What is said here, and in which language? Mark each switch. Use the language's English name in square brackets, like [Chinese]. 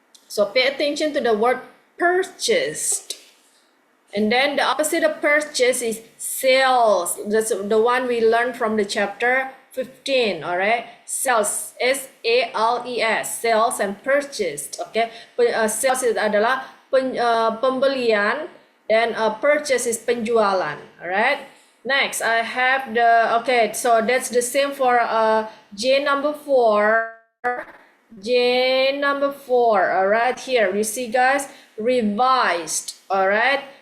[English] So pay attention to the word purchased. And then the opposite of purchase is sales. That's the one we learned from the chapter 15, alright? Sales, S-A-L-E-S, sales and purchased, okay? [Indonesian] Sales adalah pembelian dan purchase is penjualan, alright? [English] Next, I have okay, so that's the same for J number 4. J number 4, alright, here, you see guys, revised, alright?